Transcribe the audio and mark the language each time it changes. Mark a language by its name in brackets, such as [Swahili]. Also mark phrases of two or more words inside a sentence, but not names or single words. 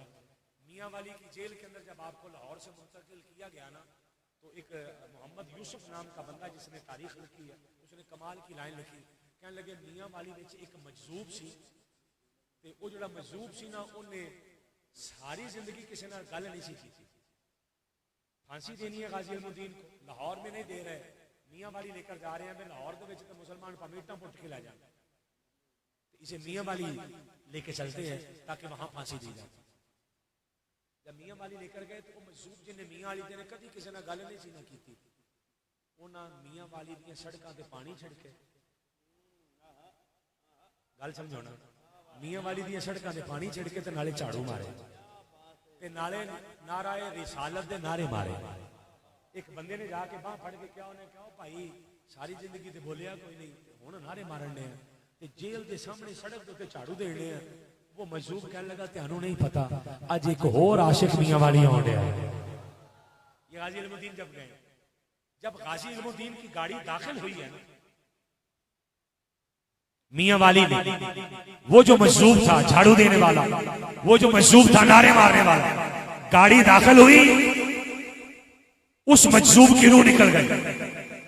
[Urdu] میاں والی کی جیل کے اندر جب آپ کو لاہور سے منتقل کیا گیا نا، تو ایک محمد یوسف نام کا بندہ جس نے تاریخ لکھی ہے، اس نے کمال کی لائن لکھی. [Punjabi] کہنے لگے میاں والی وچ ایک مجذوب سی تے وہ جڑا مجذوب سی نا انہیں ساری زندگی کسی نال گل نہیں سی کی. [Urdu] پھانسی دینی ہے غازی علم الدین کو، لاہور میں نہیں دے رہے، میاں والی لے کر جا رہے ہیں. میں لاہور [Punjabi] دے وچ تے [Urdu] مسلمان پمیٹاں پٹ کے لے جاتے، اسے میاں والی لے کے چلتے ہیں تاکہ وہاں پھانسی دی جائے. جب میاں والی لے کر گئے تو وہ مجذوب جن نے میاں والی نے کبھی کسی نے [Punjabi] گل نہیں سی نہ کی، انہاں میاں والی دی سڑکاں تے پانی چھڑکے، گل سمجھو نا، میاں والی دی سڑکاں تے پانی چھڑکے تے نالے جھاڑو مارے تے نالے نعرہ رسالت دے نعرے مارے. ایک بندے نے جا کے باہ پھڑ کے کیا انہیں کہا بھائی ساری زندگی تے بولیا کوئی نہیں، ہن نعرے مارنے ہیں تے جیل دے سامنے سڑک تے جھاڑو دینے ہیں. [Urdu] وہ مجذوب کہنے لگا [Punjabi] تانوں نہیں پتا اج ایک اور عاشق میاں والی آن ڈیا. [Urdu] یہ غازی علم الدین جب گئے، جب غازی علم الدین کی گاڑی داخل ہوئی ہے میاں والی نے، وہ جو مجذوب تھا جھاڑو دینے والا، وہ جو مجذوب تھا نعرے مارنے والا، گاڑی داخل ہوئی، اس مجذوب کی روح نکل گئی.